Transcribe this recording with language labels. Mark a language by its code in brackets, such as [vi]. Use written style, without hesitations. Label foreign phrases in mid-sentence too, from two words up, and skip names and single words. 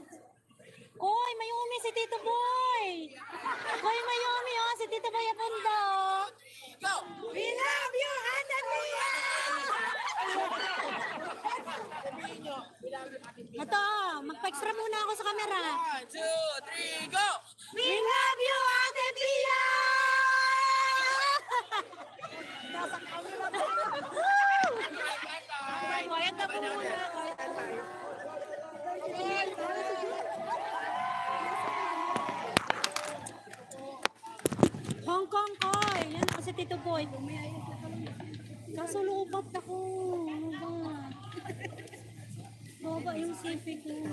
[tl] Koy, Mayumi si Tito Boy! Koy, Mayumi oh, si Tito Boy Apundo! [en] Go! We love you, Ate Pia! [tl] Sabihin nyo, [en] we love you, Ate Pia. [tl] Ito, magpa-extra muna ako sa camera. [en] 1, 2, 3, go! We love you, Ate Pia! Quiet [tl] na po muna. Hong Kong Koy! Yan ako si Tito Boy. Kaso lubat ako. Baba yung sipi ko.